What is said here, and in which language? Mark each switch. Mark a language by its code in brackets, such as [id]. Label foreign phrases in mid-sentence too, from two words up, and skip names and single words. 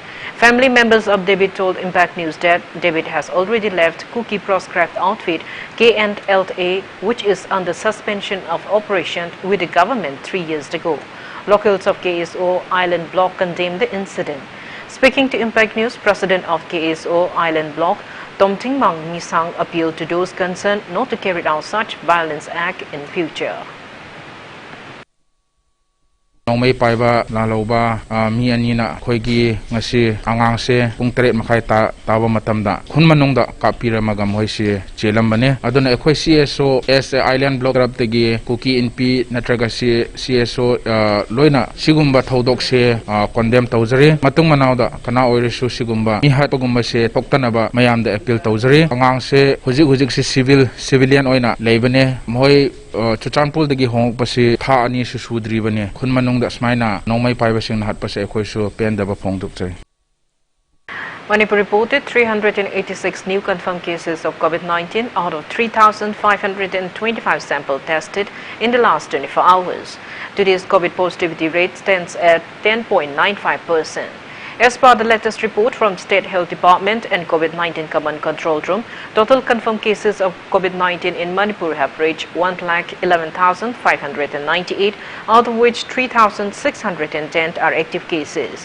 [en] Family members of David told Impact News that David has already left Kuki proscribed outfit KNLA, which is under suspension of operation with the government 3 years ago. Locals of KSO Island Block condemned the incident. Speaking to Impact News, President of KSO Island Block, Tomting Mang Misang appealed to those concerned not to carry out such violence act in future. [mni] Nongmay paiba laloba mi anina khoigi ngasi angangse pung 3 makai tawa matamda khunmanungda kapira magam hoisi chelambane aduna ekhoi CSO as Island Block rab tegi kuki NP natraga CSO loina sigumba thodok se condemn tawjari matung manawda kana oirisu sigumba mi hatogumba se toktanaba mayamda appeal tawjari angangse hujik se civilian oina leibane moi Chuchanpul dagi hong pasi tha ani su sudri bane khunmanung da smaina nongmai paiba sing hat pasi ekhoi su pen daba phongduk chai. [en] Manipur reported 386 new confirmed cases of COVID-19 out of 3,525 samples tested in the last 24 hours. Today's COVID positivity rate stands at 10.95%. As per the latest report from State Health Department and COVID-19 Command Control Room, total confirmed cases of COVID-19 in Manipur have reached 1,11,598, out of which 3,610 are active cases.